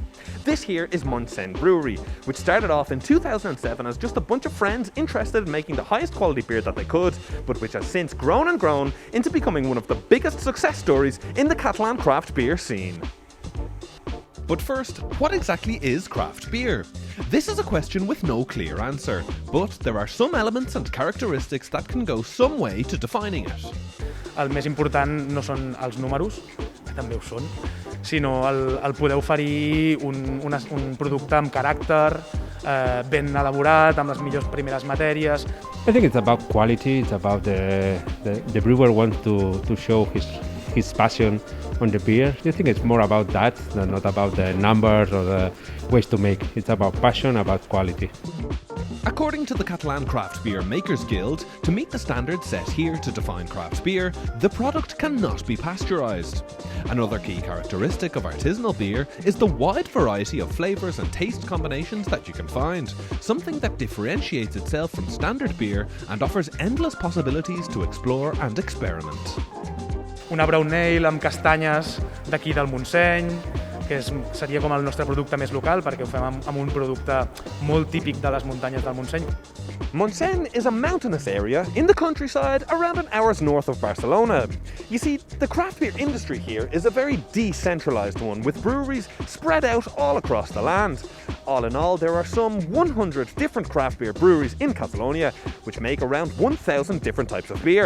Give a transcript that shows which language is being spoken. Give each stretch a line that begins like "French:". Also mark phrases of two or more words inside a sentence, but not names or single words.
English: This here is Montseny Brewery, which started off in 2007 as just a bunch of friends interested in making the highest quality beer that they could, but which has since grown and grown into becoming one of the biggest success stories in the Catalan craft beer scene. But first, what exactly is craft beer? This is a question with no clear answer, but there are some elements and characteristics that can go some way to defining it.
Catalan: El més important no són els números, que també ho són, sinó el poder oferir un producte amb caràcter, ben elaborat, amb les millors primeres matèries.
English: I think it's about quality. It's about the brewer wants to show his passion on the beer. I think it's more about that than not about the numbers or the ways to make. It's about passion, about quality. According to the Catalan Craft Beer Makers Guild, to meet the standards set here to define craft beer, the product cannot be pasteurised. Another key characteristic of artisanal beer is the wide variety of flavours and taste combinations that you can find, something that differentiates itself from standard beer and offers endless possibilities to explore and experiment.
Catalan: Una
English: brown ale
Catalan: amb castanyes d'aquí del Montseny, que seria com el nostre producte més local, perquè ho fem amb un producte molt típic de les muntanyes del Montseny.
English: Montseny is a mountainous area in the countryside around an hour's north of Barcelona. You see, the craft beer industry here is a very decentralised one, with breweries spread out all across the land. All in all, there are some 100 different craft beer breweries in Catalonia, which make around 1,000 different types of beer.